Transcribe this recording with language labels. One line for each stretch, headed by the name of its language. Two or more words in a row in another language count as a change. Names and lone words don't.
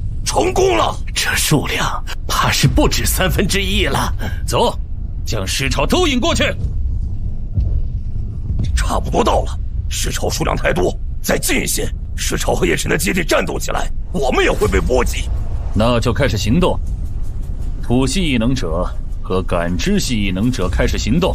Chinese: 成功了，這數量怕是不止1/3了。走，将尸潮都引過去。差不多到了，尸潮数量太多，再近一些，尸潮和叶晨的基地战斗起来，我们也会被波及。那就開始行動。吐息異能者和感知系異能者開始行動。